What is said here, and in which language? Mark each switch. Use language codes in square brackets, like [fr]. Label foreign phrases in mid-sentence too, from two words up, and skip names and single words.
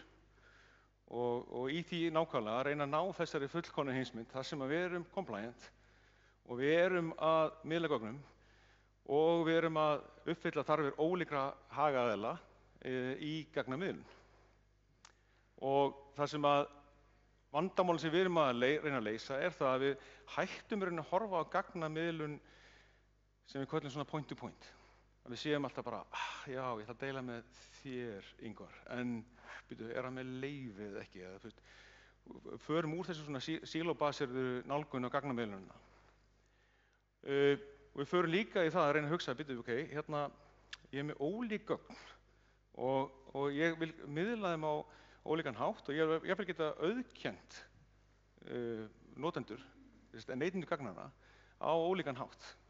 [is] Og í því nákvæmlega að reyna að ná þessari fullkomnu heimsmynd þar sem að við erum compliant og við erum að miðla gögnum og við erum að uppfylla þarfir ólíkra hagaðila í gagnamiðlun. Og það sem að vandamálin sem við erum að reyna að leysa er það að við hættum að horfa á gagnamiðlun sem við köllum svona [en] point to point. [is] Að við séum alltaf bara, já, ég ætla að deila með þér, Ingvar, en er hann með leyfið ekki? Förum úr þessu svona sílóbaserðu nálgun á gagnamiðlunina. Við förum líka í það að reyna að hugsa, ok, hérna, ég er með ólík gögn og ég vil miðla þeim á ólíkan hátt og ég vil geta auðkennt notendur, neytendur gagnanna á ólíkan hátt.